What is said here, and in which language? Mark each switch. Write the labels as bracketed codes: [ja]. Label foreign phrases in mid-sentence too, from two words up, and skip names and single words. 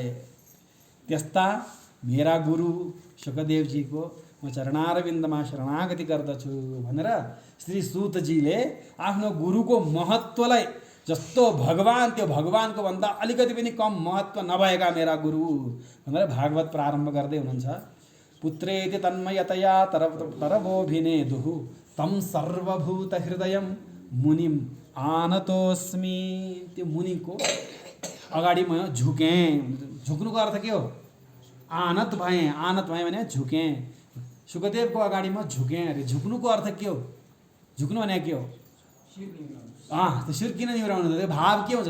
[ne] त्यस्ता मेरा गुरु सुखदेवजीको म चरणारविन्दमा शरणागति गर्दछु भनेर श्री सूतजीले आफ्नो गुरुको महत्त्वलाई, जस्तो भगवान त्यो भगवानको भन्दा अलिकति पनि कम महत्त्व नभएका मेरा गुरु भनेर भागवत प्रारम्भ गर्दै हुनुहुन्छ। [sa] पुत्रेति तन्मयतया तरवोभिनेदुहु तम सर्वभूत हृदयम मुनिम आनतोस्मि। [ne] त्यो मुनिको अगाडि म झुकेँ। झुक्नुको अर्थ के हो? आनत भएँ, आनत भएँ भने झुकेँ। सुखदेवको अगाडि म झुकेँ अरे, झुक्नुको अर्थ के हो? झुक्नु भने के हो? त्यो शिर किन निहुराउनु? त्यो भाव के हुन्छ?